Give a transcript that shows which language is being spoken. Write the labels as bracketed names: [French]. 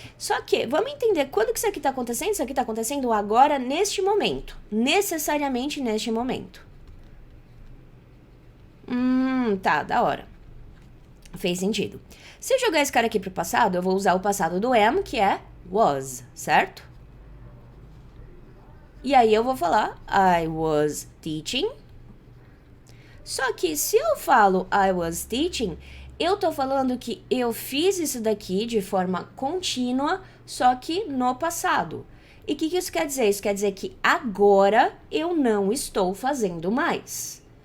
[Portuguese] Só que, vamos entender quando que isso aqui tá acontecendo? Isso aqui tá acontecendo agora, neste momento. Necessariamente neste momento. Tá, da hora. Fez sentido. Se eu jogar esse cara aqui pro passado, eu vou usar o passado do am, que é was, certo? E aí eu vou falar [English] I was teaching. [Portuguese] Só que se eu falo [English] I was teaching, [Portuguese] eu tô falando que eu fiz isso daqui de forma contínua, só que no passado. E o que isso quer dizer? Isso quer dizer que agora eu não estou fazendo mais.